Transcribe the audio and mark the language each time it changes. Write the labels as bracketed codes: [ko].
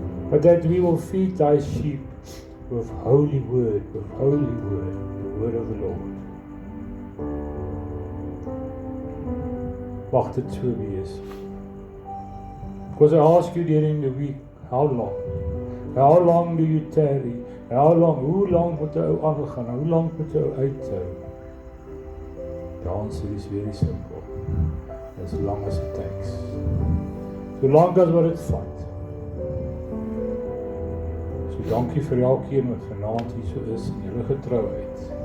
[en] But that we will feed Thy sheep with holy word, the word of the Lord. [af] Mag dit so wees. [en] Because I ask You during the week, how long? How long do You tarry? [af] Hoe lang moet ou aangaan? Hoe lang moet ou uithou? [en] The answer is very simple. As long as it takes. So long as [af] wat dit vat. So dankie vir elkeen wat vanaand hier so is en julle getrouheid.